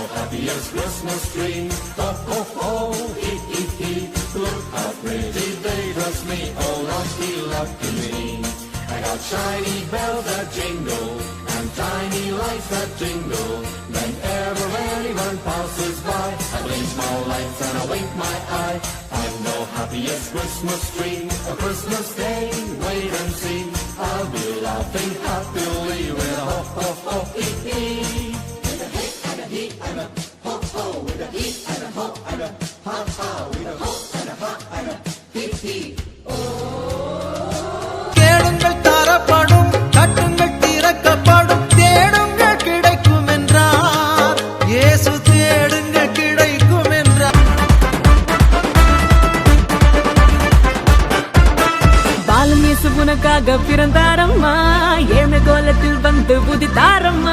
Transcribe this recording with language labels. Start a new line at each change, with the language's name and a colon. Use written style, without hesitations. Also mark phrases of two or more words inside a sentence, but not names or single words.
English: happiest Christmas tree. Ho, ho, ho, hee, hee, hee. Look how pretty they dress me. Oh, lucky, lucky me. I got shiny bells that jingle and tiny lights that jingle. Whenever anyone passes by, I blink my lights and I wink my eye. I'm the happiest Christmas tree. A Christmas day, wait and see. I'll be laughing happily with a ho, ho, ho, hee, hee. With a hey and a hee and a ho, ho. With a hee and a ho and a ha, ha. With a ho and a ha and a hee, hee.
Tamil: கேளுங்கள் தரப்படும், தட்டுங்கள் திறக்கப்படும், தேடுங்கள் கிடைக்கும் என்றார். இயேசு தேடுங்கள் கிடைக்கும் என்றார். பாலன் இயேசு உனக்காக பிறந்தாரம்மா, ஏழ்மை கோலத்தில் வந்து உதித்தாரம்மா.